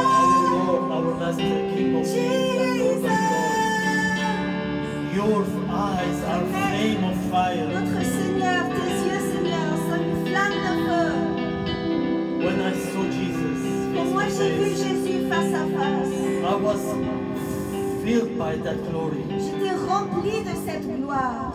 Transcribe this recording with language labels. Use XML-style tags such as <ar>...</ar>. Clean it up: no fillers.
<en>our Lord, our Master, King of kings and Lord of lords. Your eyes are flame of fire.</en> <fr>Notre Seigneur, tes yeux, Seigneur, sont une flamme de feu.</fr> <en>When I saw Jesus</en> <fr>Et moi,</fr> <en>face to</en> <fr>j'ai vu</fr> <en>face,</en> <fr>Jésus face à face.</fr> <en>I was filled by that glory</en> <fr>J'étais remplie de cette gloire</fr>